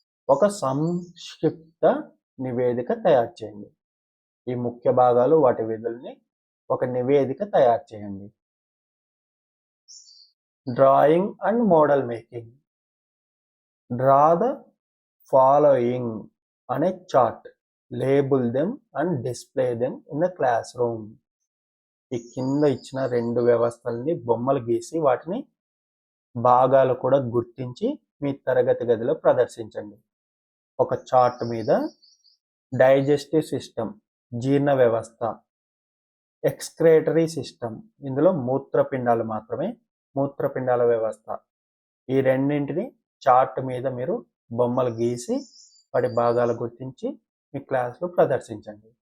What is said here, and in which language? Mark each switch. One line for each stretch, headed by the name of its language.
Telugu: ఒక సంక్షిప్త నివేదిక తయారు చేయండి. ఈ ముఖ్య భాగాలు, వాటి విధుల్ని ఒక నివేదిక తయారు చేయండి.
English: Drawing and model making. Draw the following on a chart. Label them and display them in the classroom.
Telugu: ఈ కింద ఇచ్చిన రెండు వ్యవస్థల్ని బొమ్మలు గీసి వాటిని భాగాలు కూడా గుర్తించి మీ తరగతి గదిలో ప్రదర్శించండి. ఒక చార్ట్ మీద డైజెస్టివ్ సిస్టమ్, జీర్ణ వ్యవస్థ, ఎక్స్క్రేటరీ సిస్టమ్, ఇందులో మూత్రపిండాలు మాత్రమే, మూత్రపిండాల వ్యవస్థ, ఈ రెండింటిని చార్ట్ మీద మీరు బొమ్మలు గీసి వాటి భాగాలు గుర్తించి మీ క్లాస్లో ప్రదర్శించండి.